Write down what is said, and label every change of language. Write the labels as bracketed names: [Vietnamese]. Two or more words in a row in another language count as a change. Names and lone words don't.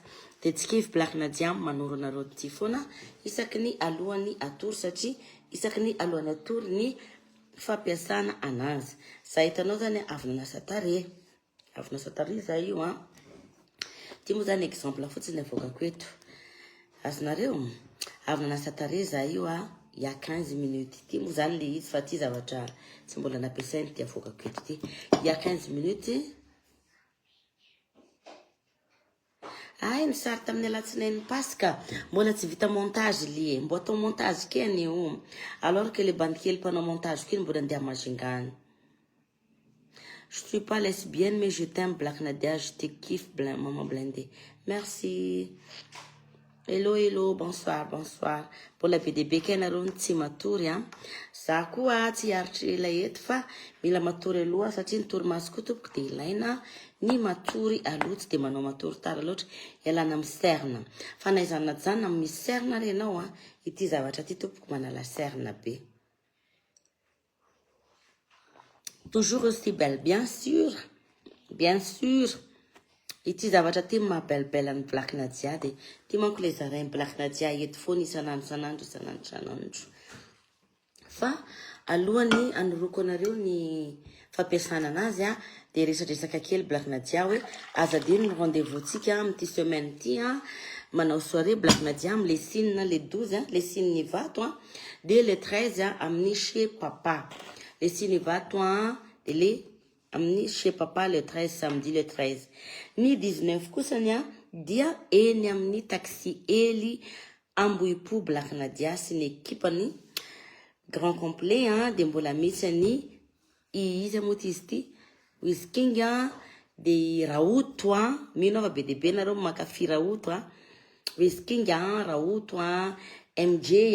[Malagasy] De tsikivy Black Nadia manoro anareo ty foana isaky ny alohan'ny atory satria isaky ny alohan'ny atory ny fampiasana anazy. Za hitanao zany avy nanasa tarehy. Avy nanasa tarehy za io ty moa zany exemple fotsiny avoakako eto. Azonareo avy nanasa tarehy za io [French] il y a 15 minutes. [Malagasy] Ty moa zany le izy fa ty zavatra tsy mbola nampiasainy ty avoakako eto ty. [French] Il y a 15 minutes. [Malagasy] Ay ny sary tamin'ny alatsinainy Pasika mbola tsy vita montage li. Mbo atao montage keny io. [French] Alors que les bandes [Malagasy] kely mpanao montage keny mbola andeha mazingany. [French] Je suis pas lesbienne mais je t'aime Black Nadia, je te kiffe maman blindée. Merci. [English] Hello, hello, [French] bonsoir, bonsoir. [Malagasy] Mbola be dia be kay nareo tsy matory za koa tsy haritry ilay eto fa mila matory aloha satria ny torimaso koa tompoko dia ilaina ny matory aloha tsy dia manao matory tara loatra ialana amin'ny serna. Fa na izany na tsy izany misy serna renao ity zavatra ty tompoko manala serna be. [French] Toujours aussi belle, bien sûr. Bien sûr. [Malagasy] Ity zavatra ty mahabelibela ny Black Nadia de ty manko le zarainy Black Nadia eto foana isanandro. Fa alohany anoroko anareo ny fampiasana anazy de resadresaka kely Black Nadia hoe azadino ny rendez-vous tsika amin'ity semaine ty manao soirée Black Nadia amin'ny le Sine le 12 le Sine ny vato de le 13 amin'ny chez papa. [French] Le Sine vato de le amin'ny chez papa le 13 samedi le 13. [Malagasy] Ny 19 kosany dia eny amin'ny taxi Eli Ambohipo Black Nadia sy ny ekipany [French] grand complet [Malagasy] de mbola misy ny izy moa izy ty Wiz King de Raoto mino fa be dia be nareo mankafy Raoto Whisking Raoult MJ